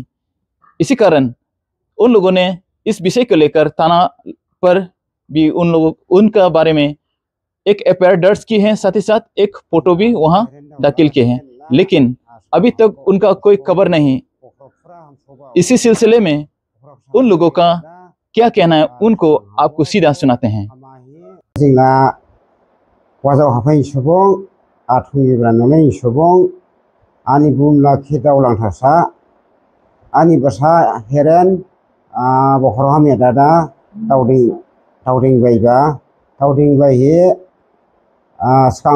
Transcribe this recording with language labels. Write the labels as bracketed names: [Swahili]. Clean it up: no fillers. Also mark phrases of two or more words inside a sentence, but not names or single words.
[Hindi] इसी कारण उन लोगों ने इस विषय को लेकर थाना पर भी उनका बारे में एक एफआईआर दर्ज की है, साथ ही साथ एक फोटो भी वहां दाखिल किए हैं, लेकिन अभी तक उनका कोई खबर नहीं। इसी सिलसिले में उन लोगों का क्या कहना है, उनको आपको सीधा सुनाते हैं। [Bodo] जोंना वाजाव हाफाय सुबुं आथुंगिब्रा ननै सुबुं आनि बुमला केदाव लांगटासा आनि बसा हेरेन बखर हामिया दादा दावदिं बायहे सिगां